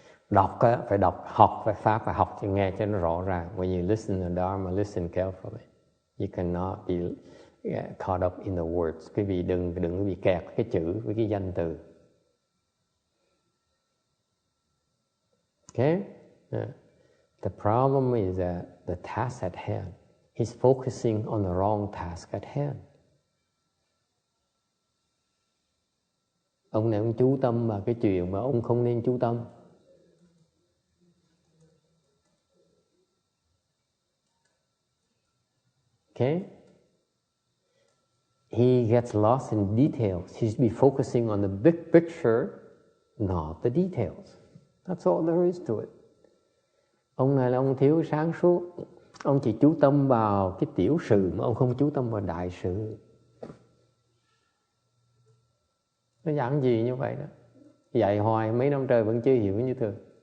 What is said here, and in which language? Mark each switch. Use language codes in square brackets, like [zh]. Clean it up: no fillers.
[vi] Đọc á, phải đọc, học phải pháp, phải học cho nghe cho nó rõ ràng. [en] When you listen to Dharma, listen carefully. You cannot be caught up in the words. [vi] Quý vị đừng có bị kẹt cái chữ với cái danh từ. [en] Okay? Yeah. The problem is that the task at hand, he's focusing on the wrong task at hand. [vi] Ông này ông chú tâm vào cái chuyện mà ông không nên chú tâm. [en] Okay? He he gets lost in details. He should be focusing on the big picture, not the details. That's all there is to it. [vi] Ông này là ông thiếu sáng suốt. Ông chỉ chú tâm vào cái tiểu sự mà ông không chú tâm vào đại sự. Nó giảng gì như vậy đó. Dạy hoài mấy năm trời vẫn chưa hiểu như thường.